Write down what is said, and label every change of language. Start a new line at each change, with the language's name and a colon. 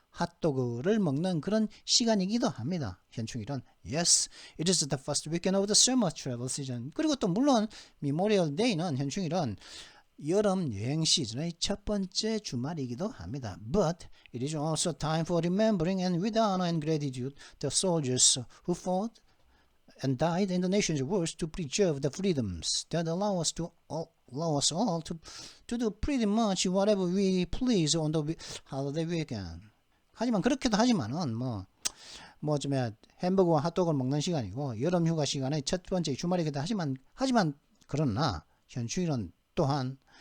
Korean: 핫도그를 먹는 그런 시간이기도 합니다. 현충일은
English: Yes, it is the first weekend of the summer travel season.
Korean: 그리고 또 물론 Memorial Day는 현충일은 여름 여행 시즌의 첫 번째 주말이기도 합니다.
English: But it is also time for remembering and with honor and gratitude the soldiers who fought and died in the nation's wars to preserve the freedoms that allow us all to do pretty much whatever we please on the holiday weekend.
Korean: 하지만 그렇게도 하지만은 좀 햄버거와 핫도그를 먹는 시간이고 여름 휴가 시간의 첫 번째 주말이기도 하지만 그러나 현충일은 또한